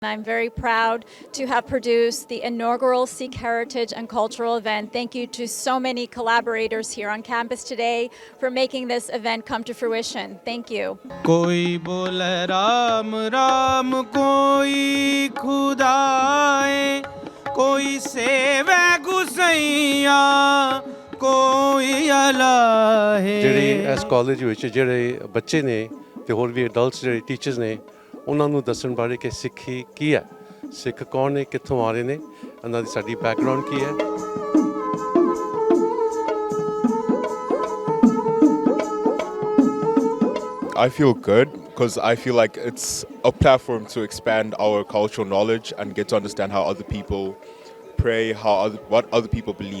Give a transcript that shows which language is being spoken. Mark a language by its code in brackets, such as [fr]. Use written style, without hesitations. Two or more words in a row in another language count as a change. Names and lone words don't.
[en] I'm very proud to have produced the inaugural Sikh Heritage and Cultural event. Thank you to so many collaborators here on campus today for making this event come to fruition. Thank you. [pa] ਕੋਈ ਬੋਲੇ ਰਾਮ ਰਾਮ ਕੋਈ ਖੁਦਾਏ ਕੋਈ ਸੇਵੇ ਗੁਸੈਯਾ ਕੋਈ ਅੱਲਾਹ ਜਿਹੜੇ ਇਸ ਕਾਲਜ ਵਿੱਚ ਜਿਹੜੇ ਬੱਚੇ ਨੇ ਤੇ ਹੋਰ ਵੀ ਅਡਲਟਸ ਜਿਹੜੇ ਟੀਚਰਸ ਨੇ ਉਹਨਾਂ ਨੂੰ ਦੱਸਣ ਬਾਰੇ ਕਿ ਸਿੱਖੀ ਕੀ ਹੈ, ਸਿੱਖ ਕੌਣ ਨੇ, ਕਿੱਥੋਂ ਆ ਰਹੇ ਨੇ, ਉਹਨਾਂ ਦੀ ਸਾਡੀ ਬੈਕਗ੍ਰਾਉਂਡ ਕੀ ਹੈ। [en] I feel good because I feel like it's a platform to expand our cultural knowledge and get to understand how other people pray, what other people believe.